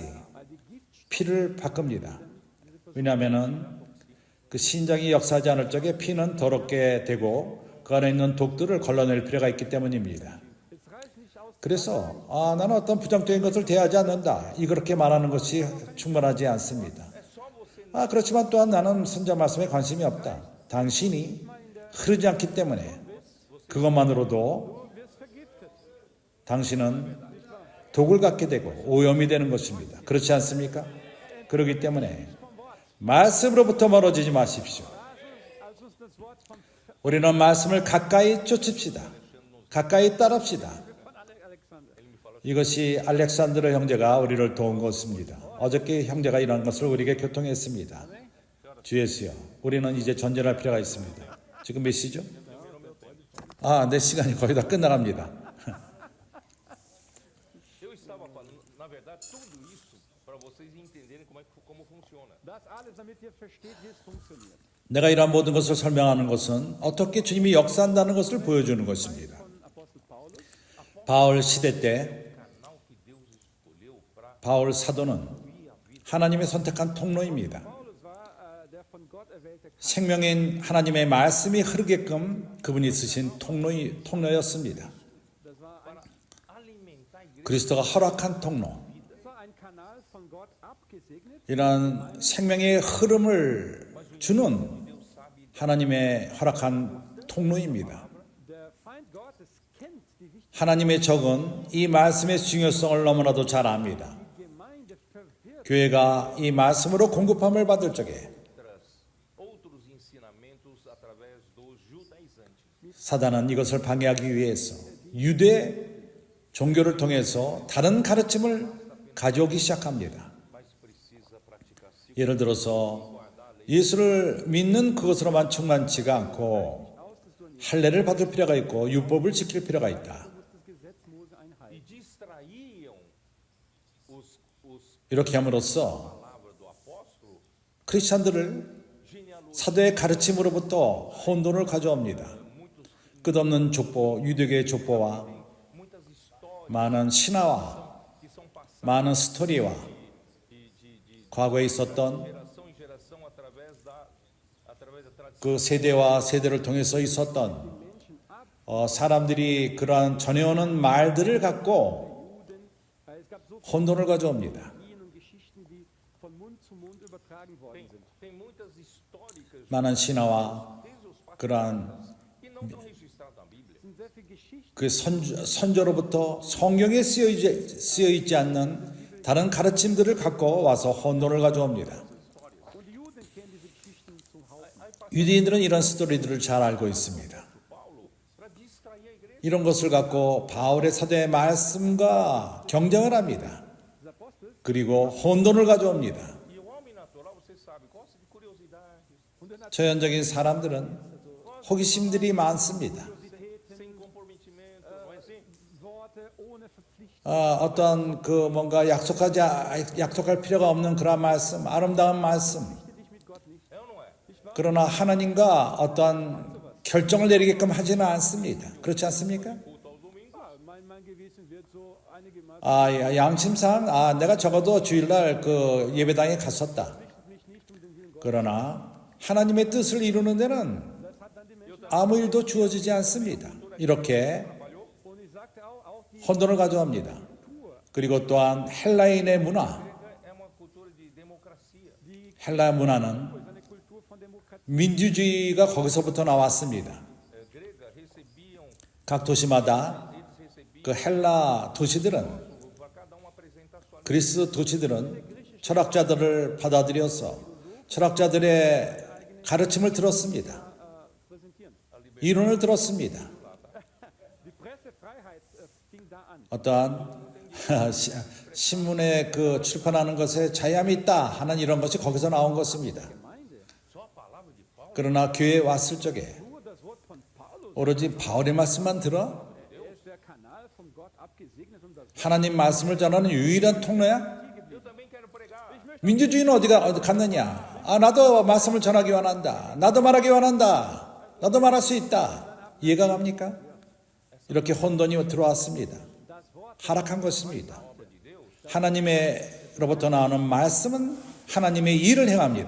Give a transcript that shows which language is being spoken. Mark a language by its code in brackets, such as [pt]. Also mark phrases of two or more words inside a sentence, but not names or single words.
[de] die Gift [ko] 피를 바꿉니다. 왜냐하면은 그 신장이 역사하지 않을 적에 피는 더럽게 되고 그 안에 있는 독들을 걸러낼 필요가 있기 때문입니다. [de] es reicht nicht aus, [ko] 그래서 나는 어떤 부정적인 것을 대하지 않는다. 이렇게 말하는 것이 충분하지 않습니다. 그렇지만 또한 나는 선자 말씀에 관심이 없다. 당신이 흐르지 않기 때문에 그것만으로도 [de] du wirst vergiftet. [ko] 당신은 독을 갖게 되고 오염이 되는 것입니다. 그렇지 않습니까? 그렇기 때문에 말씀으로부터 멀어지지 마십시오. [de] Als uns das Wort von [ko] 우리는 말씀을 가까이 쫓읍시다. 가까이 따릅시다. Alexander. 이것이 알렉산드로 형제가 우리를 도운 것입니다. 어저께 형제가 이런 것을 우리에게 교통했습니다. 주 예수여, 우리는 이제 전진할 필요가 있습니다. 지금 몇 시죠? 내 시간이 거의 다 끝나갑니다. [pt] eu estava falando, na verdade, tudo isso para vocês entenderem como funciona. [de] Das alles, damit ihr versteht, wie es funktioniert. [ko] 내가 이러한 모든 것을 설명하는 것은 어떻게 주님이 역사한다는 것을 보여주는 것입니다. [de] Von Apostel Paulus. [ko] 바울 시대 때 [pt] Canal que Deus escolheu para [ko] 바울 사도는 하나님의 선택한 통로입니다. [de] Paulus war der von Gott erwählte [ko] 생명인 하나님의 말씀이 흐르게끔 그분이 쓰신 통로였습니다. [de] Das war ein, [pt] alimentar a igreja. [ko] 그리스도가 허락한 통로. [de] das war ein Kanal von Gott abgesegnet. [ko] 이런 생명의 흐름을 주는 하나님의 허락한 통로입니다. [de] Der Feind Gottes kennt die Wichtigkeit. [ko] 하나님의 적은 이 말씀의 중요성을 너무나도 잘 압니다. [de] Die Gemeinde verwirrt. [ko] 교회가 이 말씀으로 공급함을 받을 적에 [pt] Outros ensinamentos através dos judaizantes. [ko] 사단은 이것을 방해하기 위해서 유대 종교를 통해서 다른 가르침을 가져오기 시작합니다. [pt] Mas precisa praticar [ko] 예를 들어서 예수를 믿는 그것으로만 충만치가 않고 할례를 받을 필요가 있고 율법을 지킬 필요가 있다. [de] Das Gesetz Mose einhalten. [pt] e distraíam os [ko] 이렇게 함으로써 [pt] palavras do apóstolo, [ko] 크리스찬들을 [pt] genealogia, [ko] 사도의 가르침으로부터 혼돈을 가져옵니다. 끝없는 족보, 유대교의 족보와 [pt] muitas histórias [ko] 많은 신화와 [pt] que são passadas [ko] 많은 스토리와 [pt] de [ko] 과거에 있었던 [pt] geração em geração através da tradição. [ko] 그 세대와 세대를 통해서 있었던 사람들이 그러한 전해오는 말들을 갖고 [de] Es gab so [ko] 혼돈을 가져옵니다. [de] viele und Geschichten, die von Mund zu Mund übertragen worden sind. [pt] Tem muitas históricas [ko] 많은 신화와 [pt] desde os pastores [ko] 그러한 [pt] que não estão registradas na Bíblia. [de] Es sind sehr viele Geschichten, [ko] 그 선조로부터 성경에 쓰여 있지 않는 다른 가르침들을 갖고 와서 혼돈을 가져옵니다. [de] und die Juden kennen diese Geschichten zum Haufen. [ko] 유대인들은 이런 스토리들을 잘 알고 있습니다. [pt] Paulo, para distrair a igreja. [ko] 이런 것을 갖고 바울의 사도의 말씀과 경쟁을 합니다. [de] Des Apostels [ko] 그리고 혼돈을 가져옵니다. [pt] E o homem natural, você sabe, gosta de curiosidades, [de] und der [ko] 저현적인 사람들은 호기심들이 많습니다. [pt] sem comprometimento, não é assim? [de] Worte ohne Verpflichtung. [ko] 어떤 그 뭔가 약속할 필요가 없는 그런 말씀, 아름다운 말씀. [de] Dich mit Gott nicht. [pt] É ou não é? [ko] 그러나 하나님과 어떤 결정을 내리게끔 하지는 않습니다. 그렇지 않습니까? [pt] Culto aos domingos. [de] Mein Gewissen wird so einigermaßen [ko] 양심상 내가 적어도 주일날 그 예배당에 갔었다. [de] mich nicht um den Willen Gottes. [ko] 그러나 하나님의 뜻을 이루는 데는 [de] Das hat dann die Menschen. [ko] 아무 일도 주어지지 않습니다. 이렇게 [de] Und ich sagte auch, [ko] 혼돈을 가져옵니다. 그리고 또한 헬라인의 문화, [pt] É uma cultura de democracia. [ko] 헬라 문화는 [de] ist eine Kultur von Demokratie. [ko] 민주주의가 거기서부터 나왔습니다. [pt] Grega recebiam, [ko] 각 도시마다 [pt] eles recebiam [ko] 그 헬라 도시들은 [pt] para cada um apresentar sua [ko] 그리스 도시들은 철학자들을 받아들여서 철학자들의 가르침을 들었습니다. [de] Präsentieren. [ko] 이론을 들었습니다. [de] Die Pressefreiheit fing da an. [ko] 어떠한 신문에 그 출판하는 것에 자유함이 있다 하는 이런 것이 거기서 나온 것입니다. [de] Gemeinde. [pt] só a palavra de Paulo. [ko] 그러나 교회에 왔을 적에 [de] Nur das Wort von Paulus. [ko] 오로지 바울의 말씀만 들어 [de] Ist der Kanal von Gott abgesegnet, um das [ko] 하나님 말씀을 전하는 유일한 통로야? [pt] Eu também quero pregar. [ko] 민주주의는 어디 갔느냐? 아, 나도 말씀을 전하기 원한다. 나도 말하기 원한다. 나도 말할 수 있다. 이해가 갑니까? 이렇게 혼돈이 들어왔습니다. 하락한 것입니다. 하나님의로부터 나오는 말씀은 하나님의 일을 행합니다.